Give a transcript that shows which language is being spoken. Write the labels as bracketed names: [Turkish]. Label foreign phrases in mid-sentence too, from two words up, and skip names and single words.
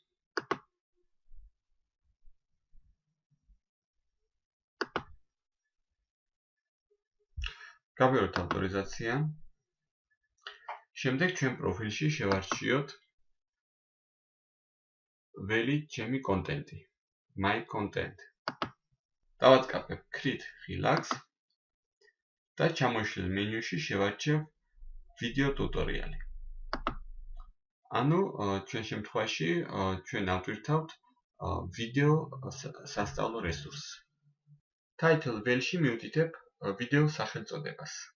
[Georgian] გავიაროთ ავტორიზაცია. შემდეგ ჩვენ პროფილში შევარჩიოთ ველი ჩემი კონტენტი, [English] my content. [Georgian] დავაწყაბებ [English] create relax [Georgian] და ჩამოშლილ მენიუში შევარჩევ ვიდეო ტუტორიალი. ანუ ჩვენ შემთხვევაში ჩვენ ავტვირთავთ ვიდეო სასწავლო რესურსს. Title ველში მივდიდებ ვიდეო სახელწოდებას.